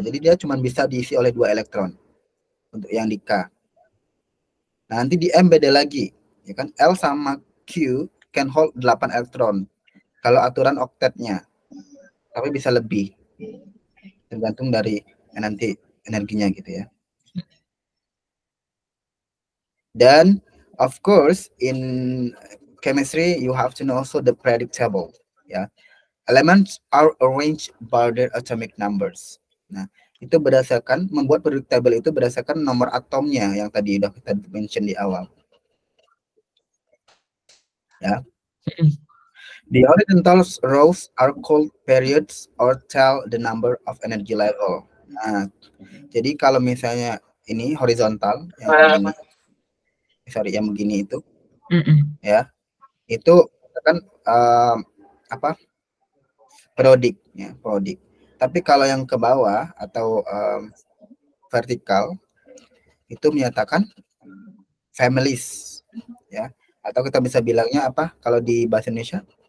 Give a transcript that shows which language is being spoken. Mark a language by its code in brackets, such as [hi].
[id] Jadi dia cuma bisa diisi oleh 2 elektron untuk yang di K. Nah, nanti di M beda lagi. Ya kan, L sama Q [en] can hold [id] 8 elektron. Kalau aturan oktetnya. Tapi bisa lebih. Tergantung dari nanti energinya gitu ya. [en] Dan of course in chemistry you have to know also the periodic table ya. Elements are arranged by their atomic numbers. [id] Nah, itu berdasarkan membuat periodic table itu berdasarkan nomor atomnya yang tadi udah kita mention di awal. Ya. [en] The horizontal rows are called periods or tell the number of energy level. [id] Nah, jadi kalau misalnya ini horizontal yang begini, yang begini itu, ya, itu kan periodik ya, periodik. Tapi kalau yang ke bawah atau vertikal itu menyatakan families ya, atau kita bisa bilangnya apa kalau di bahasa Indonesia?